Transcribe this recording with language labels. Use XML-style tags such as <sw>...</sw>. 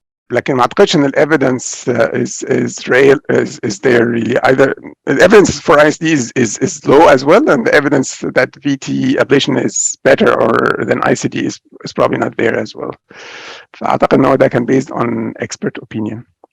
<ar>لكن ما اعتقدش ان الايفيدنس</ar> <en>is there really either. The evidence for ICD is low as well, and the evidence that VT ablation is better or than ICD is probably not there as well.</en> <ar>فاعتقد ان هو ده كان</ar> <en>based on expert opinion.</en>